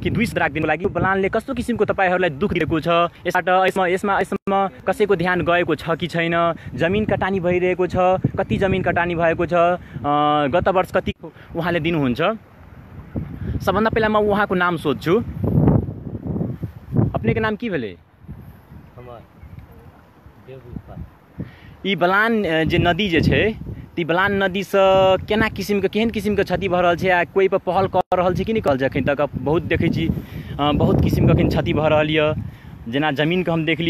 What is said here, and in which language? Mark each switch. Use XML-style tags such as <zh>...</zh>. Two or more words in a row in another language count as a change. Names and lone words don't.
<ne>कि 200 राखिदिनुको लागि बलानले कस्तो किसिमको तपाईँहरूलाई दुःख दिएको छ, यसमा कसैको ध्यान गएको छ कि छैन, जमिन कटानी भइरहेको छ, कति जमिन कटानी भएको छ, गत वर्ष कति उहाँले दिनुहुन्छ। सबभन्दा पहिला म उहाँको नाम सोध्छु।</ne> <mai>अपनेको नाम के भेलै? ई बलान जे नदी जे छै ती बलान नदी से केना किसिमके केहन किसिमके क्षति भऽ रहल छै आ कोई पर पहल कर रहल छै कि नहीं? कहल छै अखन तक बहुत देखै छी बहुत किसिमके अखन क्षति भऽ रहल यऽ, जेना जमीनके हम देखली</mai>